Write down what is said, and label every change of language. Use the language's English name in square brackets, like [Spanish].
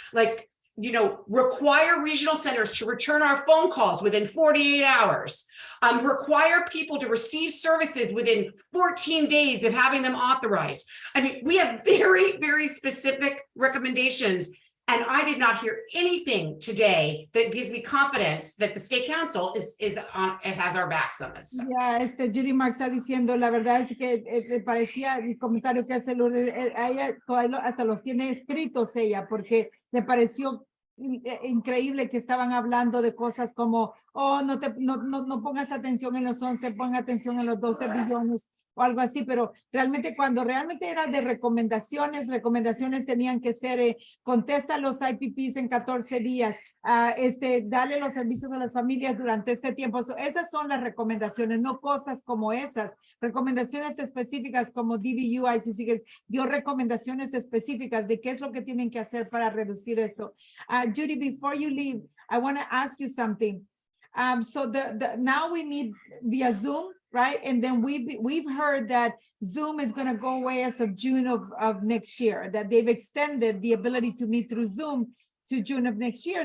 [English] Like, you know, require regional centers to return our phone calls within 48 hours, require people to receive services within 14 days of having them authorized. I mean, we have very, very specific recommendations. And I did not hear anything today that gives me confidence that the state council is on, it has our backs on this. [Spanish] Yeah, Judy Mark está diciendo, la verdad es que parecía el comentario que hace Lourdes, ella hasta los tiene escritos ella, porque le pareció increíble que estaban hablando de cosas como, oh, no pongas atención en los 11, ponga atención en los 12 billones o algo así, pero realmente cuando realmente era de recomendaciones tenían que ser, contesta los IPPs en 14 días, darle los servicios a las familias durante este tiempo. So, esas son las recomendaciones, no cosas como esas, recomendaciones específicas como DVU, ICC, que dio recomendaciones específicas de qué es lo que tienen que hacer para reducir esto. [English] Judy, before you leave, I want to ask you something. So now we meet via Zoom, right? And then we've heard that Zoom is going to go away as of June of next year, that they've extended the ability to meet through Zoom to June of next year.